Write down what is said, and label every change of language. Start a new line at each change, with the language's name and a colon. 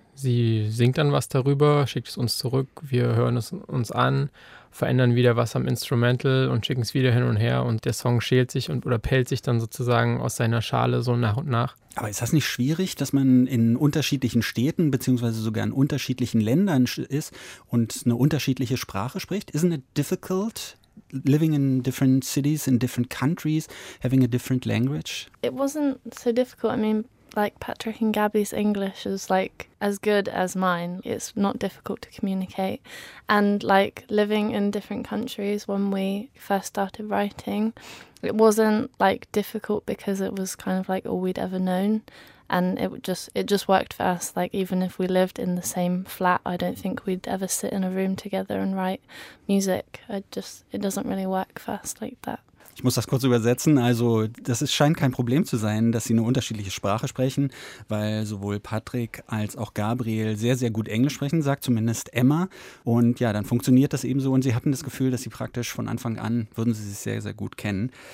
German: Sie singt dann was darüber, schickt es uns zurück, wir hören es uns an, verändern wieder was am Instrumental und schicken es wieder hin und her, und der Song schält sich oder pellt sich dann sozusagen aus seiner Schale so nach und nach. Aber ist das nicht schwierig, dass man in unterschiedlichen Städten beziehungsweise sogar in unterschiedlichen Ländern ist und eine unterschiedliche Sprache spricht?
English: Isn't it difficult living in different cities, in different countries, having a different language? It wasn't so difficult. I mean, like Patrick and Gabby's English is like as good as mine. It's not difficult to communicate. And like living in different countries when we first started writing, it wasn't like difficult because it was kind of like all we'd ever known. And it just worked for us. Like even if we lived in the same flat, I don't think we'd ever sit in a room together and write music. It doesn't really work for us like that.
German: Ich muss das kurz übersetzen. Also das scheint kein Problem zu sein, dass sie eine unterschiedliche Sprache sprechen, weil sowohl Patrick als auch Gabriel sehr, sehr gut Englisch sprechen, sagt zumindest Emma. Und ja, dann funktioniert das eben so. Und sie hatten das Gefühl, dass sie praktisch von Anfang an, würden sie sich sehr, sehr gut kennen.